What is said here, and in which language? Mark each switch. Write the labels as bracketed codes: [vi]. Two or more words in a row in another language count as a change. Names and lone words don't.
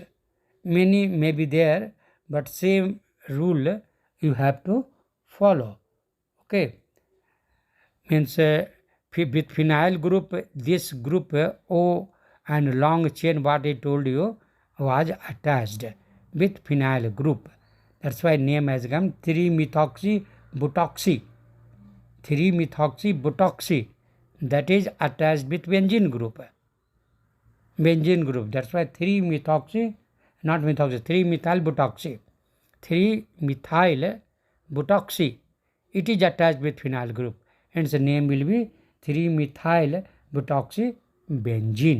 [en] Many may be there, but same rule you have to follow. Okay, means with phenyl group, this group O and long chain what I told you was attached with phenyl group. That's why name has come 3-methoxy butoxy. 3-methoxy butoxy, that is attached with benzene group. Benzene group. That's why 3-methoxy, not methoxy, 3-methyl butoxy. 3-methyl butoxy. It is attached with phenyl group. Hence the name will be 3-methyl butoxy benzene.